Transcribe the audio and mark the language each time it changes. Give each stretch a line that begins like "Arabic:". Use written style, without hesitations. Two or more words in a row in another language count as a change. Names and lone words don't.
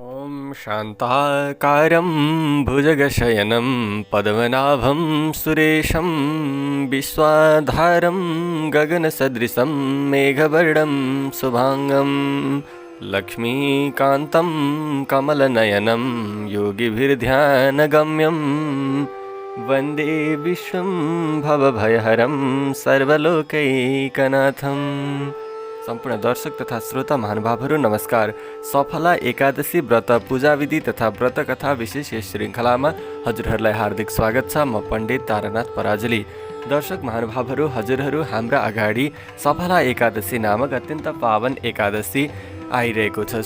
Sanskrit: शान्ताकारं भुजगशयनं पद्मनाभं सुरेशं विश्वाधारं गगनसदृशं मेघवर्णं शुभाङ्गं लक्ष्मीकान्तं कमलनयनं योगिभिर्ध्यानगम्यं वन्दे विश्वं भवभयहरं सर्वलोकैकनाथम्।
Nepali: सम्पूर्ण दर्शक तथा श्रोता महानुभावहरू नमस्कार। सफला एकादशी व्रत पूजाविधि तथा व्रत कथा विशेष यस श्रृङ्खलामा हजुरहरूलाई हार्दिक स्वागत छ। म पण्डित तारानाथ पराजुली। दर्शक महानुभावहरू, हजुरहरू हाम्रा अगाडि सफला एकादशी नामक अत्यन्त पावन एकादशी आइरहेको छ।